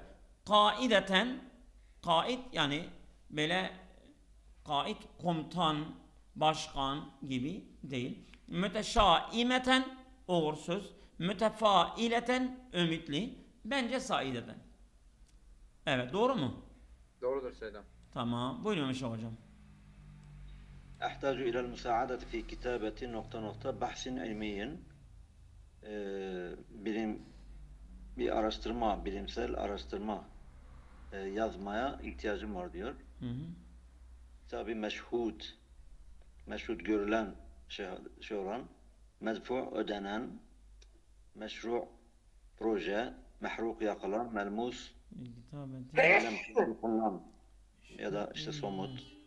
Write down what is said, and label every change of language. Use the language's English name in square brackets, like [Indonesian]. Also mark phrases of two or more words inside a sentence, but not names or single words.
[Turkish] Kaideten, kaid yani böyle kaid, komutan, başkan gibi değil. Müteşaimeten, uğursuz. Mütefaileten, ümitli. Bence saideten. Evet, doğru mu? Doğrudur Seydam. Tamam. Buyurun Meşe hocam. [Arabic] أحتاج إلى المساعدة في كتابة نقطة نقطة بحث علمي [Turkish] bilim bir araştırma, bilimsel araştırma yazmaya ihtiyacım var diyor. Hı hı. Tabi meşhud, meşhud görülen şey olan, medfu ödenen, meşru proje, mehruk yakılan, melmus, kullan ya da işte somut.